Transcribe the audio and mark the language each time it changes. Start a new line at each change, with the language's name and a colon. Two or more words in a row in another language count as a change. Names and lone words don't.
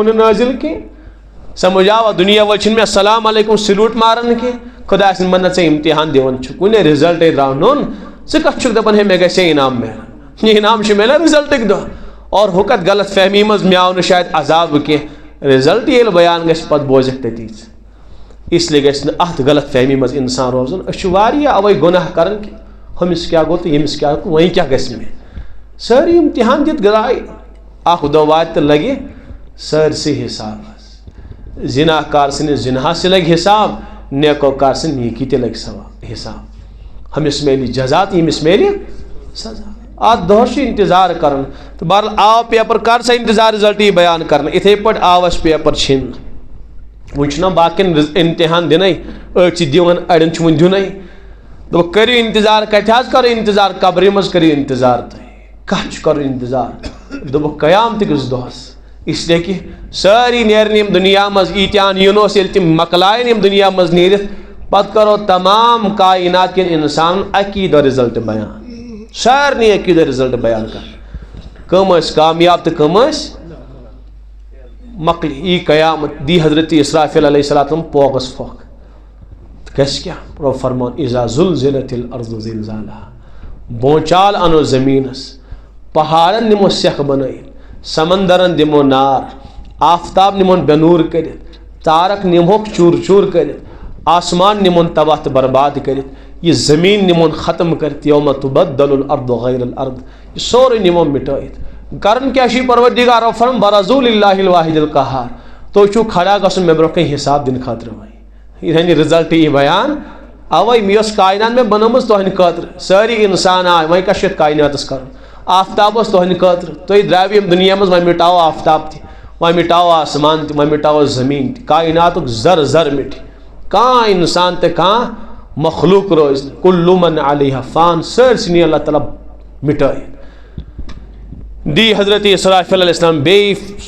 Kashmiri: نہٕ نٲزِل کینٛہہ سمجھاوا دُنیا وٲلۍ چھِنہٕ مےٚ
Arabic: السلام علیکم
Kashmiri: سلوٗٹ ماران کینٛہہ خۄداے سٕنٛدۍ ونان ژےٚ امتحان دِوان چھُ کُنے رِزلٹے درٛاو نوٚن ژٕ کتھ چھُکھ دپان ہے مےٚ گژھِ ہے انعام میلان یہِ انعام چھُ میلان رِزلٹٕکۍ دۄہ اور ہُہ کتھ غلط فہمی منٛز مےٚ آو نہٕ شاید عذاب کینٛہہ رِزلٹ ییٚلہِ بیان گژھِ پتہٕ بوزکھ تٔتی
Urdu: اس لیے
Kashmiri: گژھِ نہٕ اتھ غلط فہمی منٛز انسان روزُن أسۍ چھِ واریاہ اوے گۄناہ کران کہِ ہُمِس کیٛاہ گوٚو تہٕ ییٚمِس کیٛاہ گوٚو وۄنۍ کیٛاہ گژھِ مےٚ سٲری امتحان دِتھ درٛاے اکھ دۄہ واتہِ تہٕ لگہِ سٲرسٕے حساب حظ زِنا کار سٕنٛدِس زِناہس تہِ لگہِ حساب نیکو کار سٕنٛدِ نیکی تہِ لگہِ حساب ہُمِس میلہِ جزا تہٕ ییٚمِس میلہِ سزا اتھ دۄہس چھُ انتظار کران تہٕ بہرحال آو پیپر کر سا انتظار رِزلٹ یی بیان کرنہٕ یِتھے پٲٹھۍ آو اسہِ پیپر چھِنہٕ وۄنۍ چھُنہ باقین امتحان دِنٕے أڑۍ چھِ دِوان اڑٮ۪ن چھُ وۄنۍ دِنٕے دوٚپُکھ کٔرِو انتظار کتہِ حظ کرو انتظار قبرِ منٛز کٔرِو انتظار تُہۍ کتھ چھُ کرُن انتظار دوٚپُکھ قیامتٕکِس دۄہس
Urdu: اس لیے کہ
Kashmiri: سٲری نیرن یِم دُنیا منٛز ایٖتیٛاہن یُن اوس ییٚلہِ تِم مۄکلایَن یِم دُنیا منٛز نیٖرِتھ پتہٕ کرو تمام کاینات کٮ۪ن انسانن اکی دۄہ رِزلٹ بیان سارنٕے اکی دۄہ رِزلٹ بیان کران کٕم ٲسۍ کامیاب تہٕ کٕم ٲسۍ مۄکلہِ یی قیامت دی حضرت اسرافیل
Arabic: علیہ السلام
Kashmiri: پوگس پھۄکھ گژھِ کیٛاہ پرو فرمان
Arabic: اذا زُلزلت الارض زلزالها
Kashmiri: بونچال انو زمیٖنس پہاڑن نِمو سٮ۪کھ بنٲیِتھ سمندرن دِمو نار آفتاب نِمون بے نوٗر کٔرِتھ تارک نِمہوکھ چوٗر چوٗر کٔرِتھ آسمان نِمون تباہ تہٕ برباد کٔرِتھ یہِ زمیٖن نِمون ختم کٔرِتھ
Arabic: یوم تُبدل الارض غیر الارض
Kashmiri: یہِ سورُے نِمو مٹٲیِتھ کرن کیا شی پروردگار فرم برزول
Arabic: اللہ الواحد القہار
Kashmiri: تو چھو کھڑا گژھن مے برونٛہہ کَنہِ حساب دِنہٕ خٲطرٕ وۄنۍ یعنی رِزلٹ یی بیان اوے مے ٲس کائنات مے بنٲومٕژ تُہنٛدِ خٲطرٕ سٲری انسان آے وۄنۍ کیٛاہ چھُ یتھ کائناتس کرُن آفتاب اوس تُہنٛدِ خٲطرٕ تُہۍ درٛاوِ ییٚمہِ دُنیا منٛز وۄنۍ مٹاو آفتاب تہِ وۄنۍ مٹاو آسمان تہِ وۄنۍ مٹاو زٔمیٖن تہِ کائناتُک زر زر مٹہِ کانٛہہ انسان تہٕ کانٛہہ مخلوق روزِ نہٕ
Arabic: کُلُّ من علیہا فان
Kashmiri: سٲرسٕے نی اللہ تعالیٰ مٹٲیِتھ دی حضرت اسرافیل
Arabic: علیہ السلام
Kashmiri: بیٚیہِ